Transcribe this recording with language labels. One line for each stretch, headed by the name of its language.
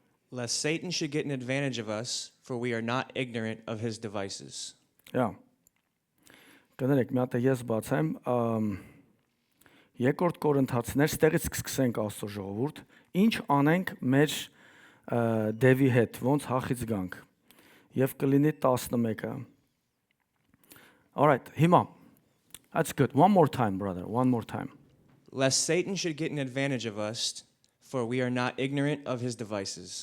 English: Lest Satan should get an advantage of us, for we are not ignorant of his devices. Yeah.
Armenian: Կներեք, մի հատ ես բացեմ, երկրորդ Կորինթացիներ, ստեղից կսկսենք Աստծո ժողովուրդ, ինչ անենք մեր դևի հետ, ոնց հախից գանք։ Եվ կլինի 11-ը։
English: All right,
Armenian: հիմա.
English: That's good. One more time, brother. One more time. Lest Satan should get an advantage of us, for we are not ignorant of his devices.